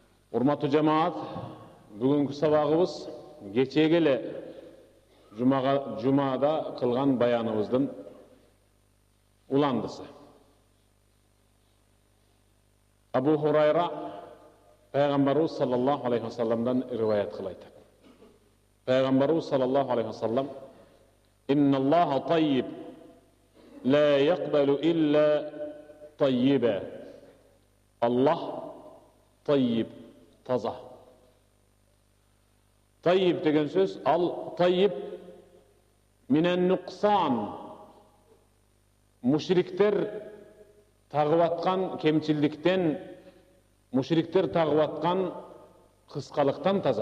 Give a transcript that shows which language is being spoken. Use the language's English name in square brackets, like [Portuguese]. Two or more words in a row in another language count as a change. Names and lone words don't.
[Kyrgyz] Урматтуу жамаат, бүгүнкү сабагыбыз кечеги эле жумада кылган баяныбыздын уландысы. Абу Хурайра Пайгамбарыбыз [Arabic] صلى الله عليه وسلم [Kyrgyz] риваят кылат. [Arabic] Пайгамбарыбыз صلى الله عليه وسلم: "إن الله طيب لا يقبل إلا طيبا." [Kyrgyz] Аллах таййиб, таза. Таййиб деген сөз, ал таййиб минен нуқсан. Мушриктер тагып аткан кемчилдиктен, мушриктер тагып аткан кыскалыктан таза.